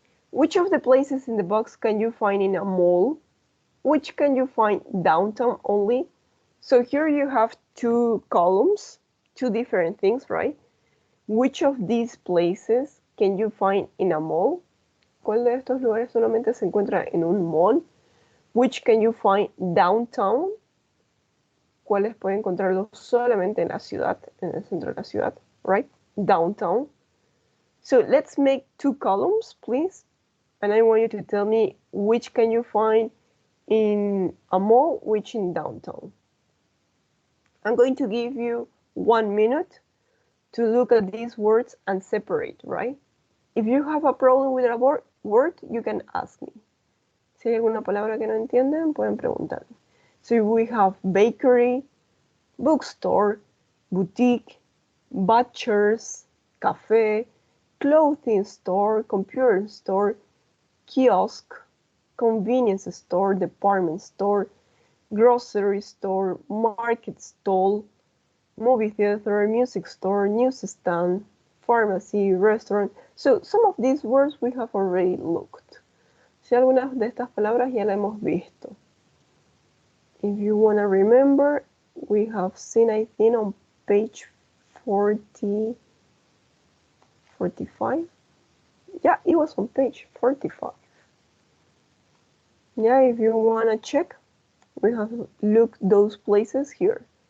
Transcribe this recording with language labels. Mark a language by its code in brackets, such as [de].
[en] Which of the places in the box can you find in a mall? Which can you find downtown only? So here you have two columns, two different things, right? Which of these places can you find in a mall? [es] ¿Cuál de estos lugares solamente se encuentra en un mall? [en] Which can you find downtown? [es] ¿Cuáles puede encontrarlos solamente en la ciudad, en el centro de la ciudad, right? [en] Downtown. So let's make two columns, please. And I want you to tell me which can you find in a mall, which in downtown. I'm going to give you 1 minute to look at these words and separate, right? If you have a problem with a word, you can ask me. [es] Si hay alguna palabra que no entienden, pueden preguntar. [en] So we have bakery, bookstore, boutique, butchers, cafe, clothing store, computer store, kiosk, convenience store, department store, grocery store, market stall, movie theater, music store, newsstand, pharmacy, restaurant. So some of these words we have already looked. [es] Si algunas de estas palabras ya la hemos visto. [en] If you want to remember, we have seen, I think, on page 45. Yeah, it was on page 45. Yeah, if you want to check, we have looked those places here.